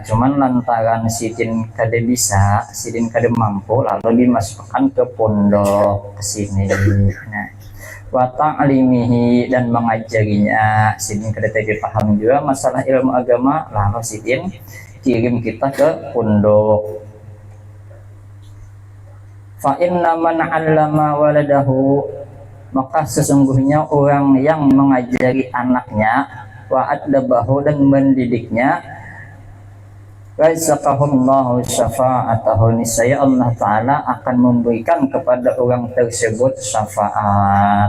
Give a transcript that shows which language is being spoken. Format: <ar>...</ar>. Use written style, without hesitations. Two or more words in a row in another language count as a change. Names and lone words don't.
<bjn>Cuman lantaran sidin kada bisa, sidin kada mampu, lalu dimasukkan ke pondok kesini.</bjn> <id>Nah</id> <ar>wa ta'limihi,</ar> <id>dan mengajarinya.</id> <bjn>Sidin kada paham juga masalah ilmu agama, lalu sidin kirim kita ke pondok.</bjn> <ar>Fa inna man 'allama waladahu,</ar> <id>maka sesungguhnya orang yang mengajari anaknya,</id> <ar>wa addabahu,</ar> <id>dan mendidiknya,</id> <ar>razaqahullahu syafa'atahu,</ar> <id>niscaya Allah Ta'ala akan memberikan kepada orang tersebut syafaat.</id>